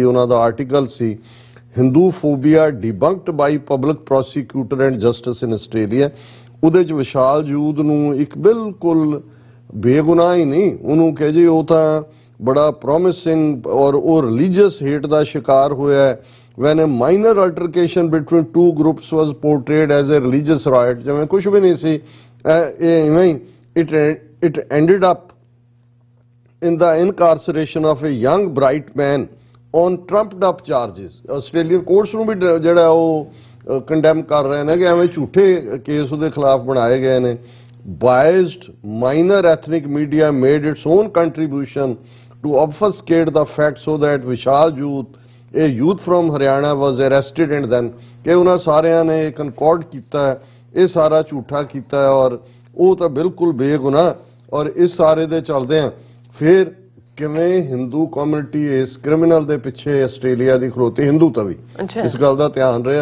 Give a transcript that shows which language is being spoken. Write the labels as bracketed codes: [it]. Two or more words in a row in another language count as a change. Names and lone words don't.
[pa] ਉਹਨਾਂ ਦਾ ਆਰਟੀਕਲ ਸੀ [en] Hindu phobia debunked by public prosecutor and justice in Australia. [pa] ਉਹਦੇ 'ਚ ਵਿਸ਼ਾਲ ਜੂਥ ਨੂੰ ਇੱਕ ਬਿਲਕੁਲ ਬੇਗੁਨਾਹ ਹੀ ਨਹੀਂ, ਉਹਨੂੰ ਕਹੇ ਜੀ ਉਹ ਤਾਂ ਬੜਾ ਪ੍ਰੋਮਿਸਿੰਗ ਔਰ ਉਹ [en] religious hate [pa] ਦਾ ਸ਼ਿਕਾਰ ਹੋਇਆ ਹੈ। [en] when a minor altercation between two groups was portrayed as a religious riot, [pa] ਜਿਵੇਂ ਕੁਝ ਵੀ ਨਹੀਂ ਸੀ, [en] it ended up in the incarceration of a young bright man on trumped up charges। [pa] ਆਸਟ੍ਰੇਲੀਅਨ ਕੋਰਟਸ ਨੂੰ ਵੀ ਜਿਹੜਾ ਉਹ ਕੰਡੈਮ ਕਰ ਰਹੇ ਨੇ ਕਿ ਐਵੇਂ ਝੂਠੇ ਕੇਸ ਉਹਦੇ ਖਿਲਾਫ ਬਣਾਏ ਗਏ ਨੇ। [en] biased minor ethnic media made its own contribution to obfuscate the fact so that Vishal Youth, a youth from Haryana, was arrested and then [pa] ਕਿ ਉਹਨਾਂ ਸਾਰਿਆਂ ਨੇ ਕਨਕॉर्ड ਕੀਤਾ, ਇਹ ਸਾਰਾ ਝੂਠਾ ਕੀਤਾ ਔਰ ਉਹ ਤਾਂ ਬਿਲਕੁਲ ਬੇਗੁਨਾਹ। ਔਰ ਇਸ ਸਾਰੇ ਦੇ ਚੱਲਦੇ ਆ ਫਿਰ ਕਿਵੇਂ ਹਿੰਦੂ ਕਮਿਊਨਿਟੀ ਇਸ ਕ੍ਰਿਮੀਨਲ ਦੇ ਪਿੱਛੇ ਆਸਟ੍ਰੇਲੀਆ ਦੀ ਖਲੋਤੀ, ਹਿੰਦੂ ਤਾਂ ਵੀ ਇਸ ਗੱਲ ਦਾ ਧਿਆਨ ਰਿਹਾ।